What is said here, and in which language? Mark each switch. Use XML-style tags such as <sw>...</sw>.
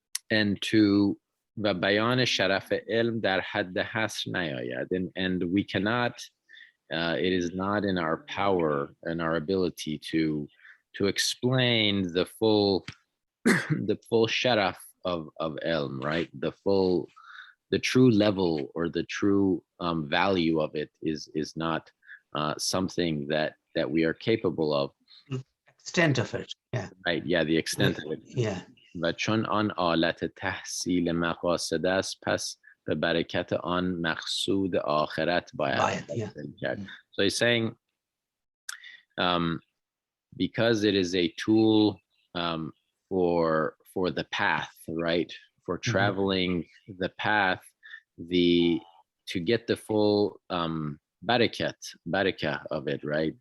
<en>And to</en> <fa>و بیان شرف علم در حد حصر نیاید,</fa> <en>and we cannot. It is not in our power and our ability to explain the full sharaf of ilm, right? The true level or the true value of it is not something that we are capable of. Extent of it, yeah. Right, yeah, the extent of it. Yeah.</en> <fa>و چون آن آلت تحصیل مقاصد است پس به برکت آن مقصود آخرت باید حاصل کرد.</fa> <en>So he's saying because it is a tool for the path, right? For traveling the path, to get the full barakah of it, right?</en>